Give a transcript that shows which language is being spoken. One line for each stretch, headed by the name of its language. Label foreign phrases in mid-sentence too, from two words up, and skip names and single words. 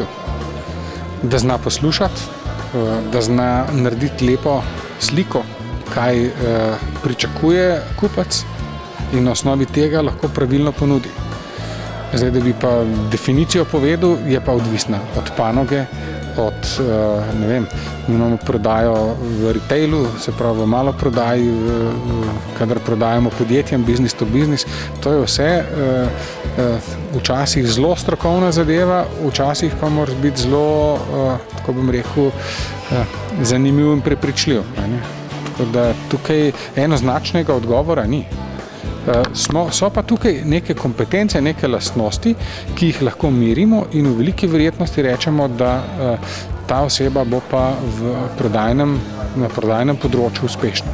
Slovenian: Da zna poslušati, da zna narediti lepo sliko, kaj pričakuje kupec in na osnovi tega lahko pravilno ponudi. Zdaj, da bi pa definicijo povedal, je pa odvisna od panoge, od, ne vem, imamo prodajo v retailu, se pravi v malo prodaji, kadar prodajamo podjetjem,
English: business to business,
Slovenian: to je vse včasih zelo strokovna zadeva, včasih pa mora biti zelo, tako bom rekel, zanimiv in prepričljiv. Tako da tukaj enoznačnega odgovora ni. So pa tukaj neke kompetence, neke lastnosti, ki jih lahko merimo in v veliki verjetnosti rečemo, da ta oseba bo pa na prodajnem področju uspešna.